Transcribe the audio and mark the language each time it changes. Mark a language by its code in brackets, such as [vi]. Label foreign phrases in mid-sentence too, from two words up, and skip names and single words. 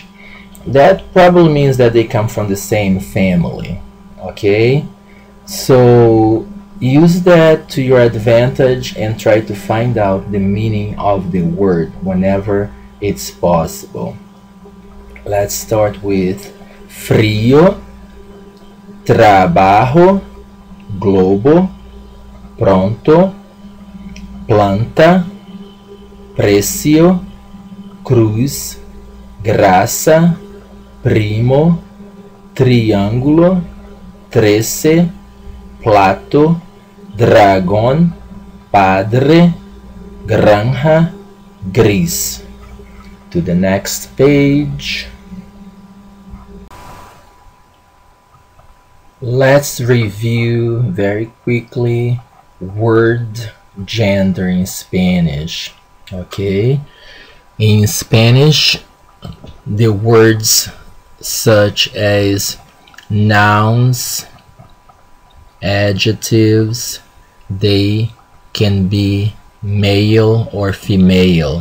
[en] That probably means that they come from the same family. Okay, so use that to your advantage and try to find out the meaning of the word whenever it's possible. Let's start with [es] frío, trabajo, globo, pronto, planta, precio, cruz, graça, primo, triângulo, 13, plato, dragón, padre, granja, gris. [en] To the next page. Let's review very quickly word gender in Spanish. Okay, in Spanish, the words such as nouns, adjectives, they can be male or female.